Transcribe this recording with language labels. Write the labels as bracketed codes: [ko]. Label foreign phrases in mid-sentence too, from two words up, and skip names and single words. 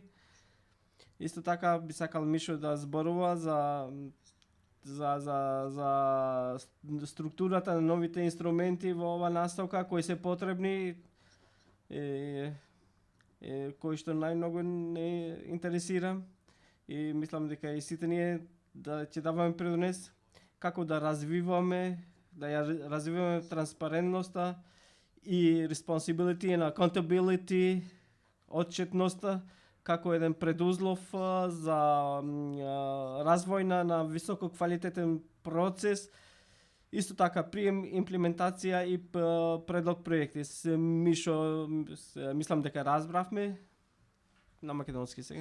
[mk] Исто така би сакал Мишо да зборува за структурата на новите инструменти во ова наставка кои се потребни, кои што најмногу не интересира. И мислам дека и сите ние да ќе даваме придонес како да развиваме транспарентноста и [en] responsibility and accountability, [mk] отчетноста, како еден предузлов за развој на високо квалитетен процес, исто така при имплементација и предлог проекти. Мишо, мислам дека разбравме на македонски сега.